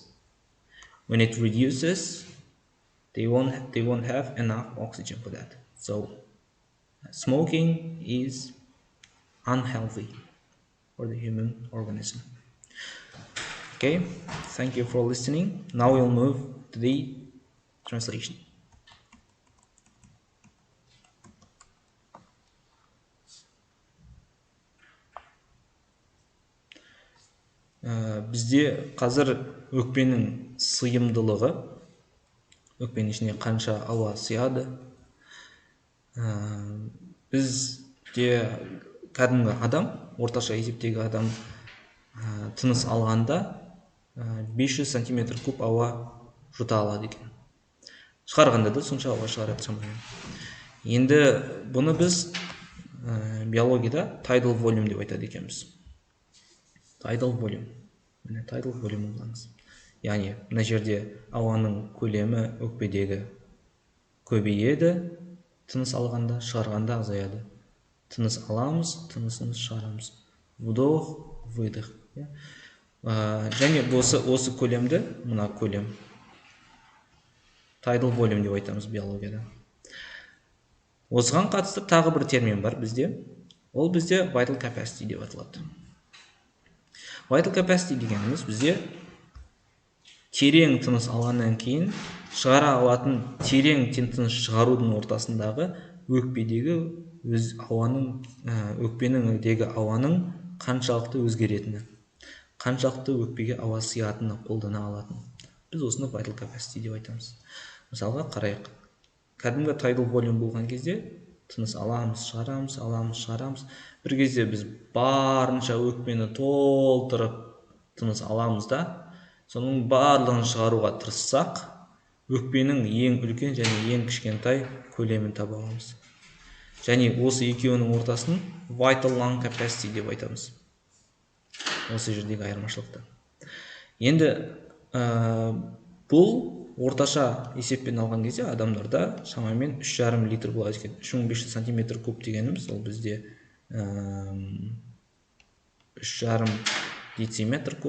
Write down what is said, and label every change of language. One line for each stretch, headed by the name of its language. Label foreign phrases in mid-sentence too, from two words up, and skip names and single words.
English: When it reduces, they won't have enough oxygen for that. So smoking is unhealthy for the human organism. Okay, thank you for listening. Now we'll move to the translation.
Kazakh: Бізде қазір өкпенің сыйымдылығы, өкпенің ішіне қанша ауа сыяды, бізде кәдімгі адам, орташа есептегі адам тыныс алғанда 500 сантиметр куб ауа жұта алады екен. Шығарғанда да сонша ауа шығарады шамамен. Енді бұны біз биологияда
English: tidal volume
Kazakh: деп айтады екенбіз.
English: Tidal volume. Міне tidal volume болаңыз.
Kazakh: Яғни мына жерде ауаның көлемі өкпедегі көбейеді, тыныс алғанда, шығарғанда азаяды. Тыныс аламыз, тынысымыз шығарамыз.
Russian: Вдох, выдох.
Kazakh: Және осы көлемді, мына көлем
English: tidal volume
Kazakh: деп айтамыз биологияда. Осыған қатысты тағы бір термин бар бізде. Ол бізде
English: vital capacity
Kazakh: деп аталады.
English: Vital capacity
Kazakh: дегеніміз бізде терең тыныс алғаннан кейін шығара алатын терең тыныс шығарудың ортасындағы өкпеніңдегі ауаның қаншалықты өзгеретіні, қаншалықты өкпеге ауа сыятыны қолдана алатын. Біз осыны
English: vital capacity
Kazakh: деп айтамыз. Мысалға қарайық. Кәдімгі
English: tidal volume
Kazakh: болған кезде тыныс аламыз, шығарамыз, аламыз, шығарамыз. Bir кезде біз барынша өкпені толтырып тыныс аламыз да, соның барлығын шығаруға тырыссақ, өкпенің ең үлкен және ең кішкентай көлемін таба аламыз. Және осы екеуінің ортасын
English: vital lung capacity
Kazakh: деп айтамыз. Осы жердегі айырмашылықты. Енді бұл орташа есеппен алған кезде адамдарда шамамен 3,5 литр болады екен. 3500 сантиметр куб дегеніміз, ол бізде 3,5 дециметр куб.